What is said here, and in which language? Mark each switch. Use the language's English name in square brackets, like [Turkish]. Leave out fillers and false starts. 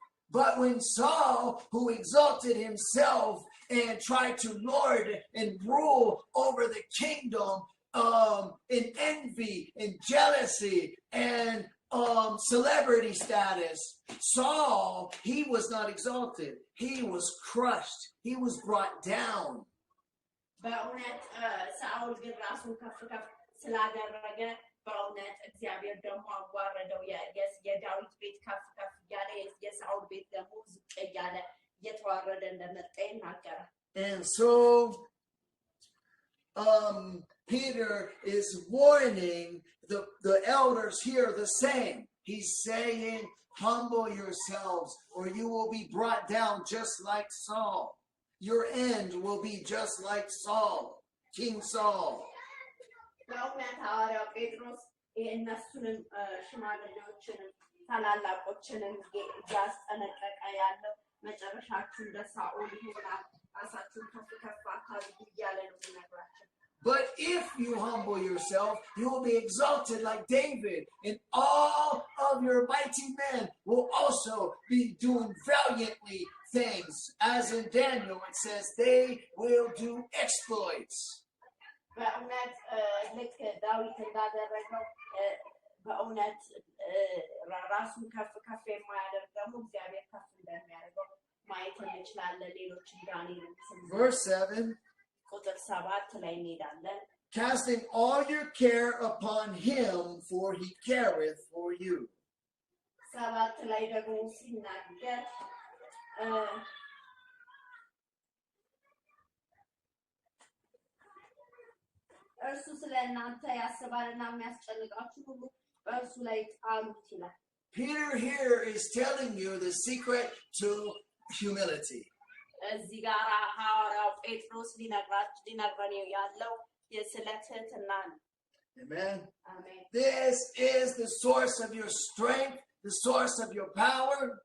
[English] But when Saul, who exalted himself and tried to lord and rule over the kingdom in envy and jealousy and celebrity status, Saul, he was not exalted. He was crushed. He was brought down. [Amharic] በእውነት ሳኦል ግን ራሱን ከፍ ከፍ ስላደረገ በእውነት እግዚአብሔር ደግሞ አዋረደው። የዳዊት ቤት ከፍ ከፍ እያለ የሳኦል ቤት ደግሞ ዝቅ እያለ እየተዋረደ እንደመጣ ይናገራል። [English] And so Peter is warning the elders here the same. He's saying, humble yourselves or you will be brought down just like Saul. Your end will be just like Saul, King Saul. [Amharic] በእውነት ሐዋርያው ጴጥሮስ እነሱንም ሽማግሌዎችንም ታላላቆችንም እያስጠነቀቀ ያለው መጨረሻችሁ እንደ ሳኦል ይሆናል፣ ራሳችሁን ከፍ ከፍ አታድርጉ እያለ ነው የሚነግራቸው። [English] But if you humble yourself, you will be exalted like David, and all of your mighty men will also be doing valiantly things. As in Daniel, it says they will do exploits. [Amharic] በእውነት ልክ ዳዊት እንዳደረገው በእውነት ራሱን ከፍ ከፍ የማያደርግ ደግሞ እግዚአብሔር ከፍ እንደሚያደርገው ማየት እንችላለን። ሌሎችን ዳንኤልን [English] Verse 7. [Amharic] ቁጥር 7 ላይ እንሄዳለን። [English] Casting all your care upon him, for he careth for you. [Amharic] ሰባት ላይ ደግሞ ሲናገር እርሱ ስለእናንተ ያስባልና የሚያስጨንቃችሁ ሁሉ በእርሱ ላይ ጣሉት ይላል። [English] Peter here is telling you the secret to humility. [Amharic] እዚህ ጋር ሐዋርያው ጴጥሮስ ሊነግረን ያለው የስለ ትህትና ነው። [English] Amen. [Amharic] አሜን። [English] This is the source of your strength, the source of your power.